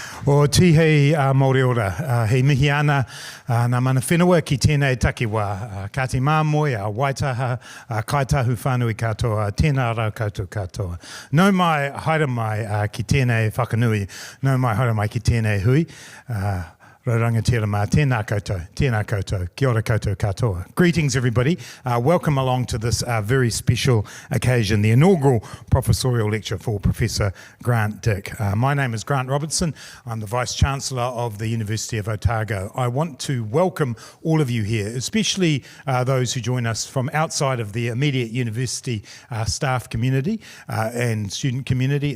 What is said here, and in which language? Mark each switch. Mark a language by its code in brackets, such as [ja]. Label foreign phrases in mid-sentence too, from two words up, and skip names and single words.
[mi] O tihei Māori ora, hei mihi ana nā mana whenua ki tēnei takiwā, ka te māmoe a Waitaha, kaitahu whānui katoa, tēnā rau koutou katoa. Nau mai haere mai ki tēnei whakanui, nau mai haere mai ki tēnei hui, Raurangatira mā, tēnā koutou, kia ora koutou katoa. [en] Greetings everybody, welcome along to this very special occasion, the inaugural professorial lecture for Professor Grant Dick. My name is Grant Robertson, I'm the Vice-Chancellor of the University of Otago. I want to welcome all of you here, especially those who join us from outside of the immediate university staff community and student community.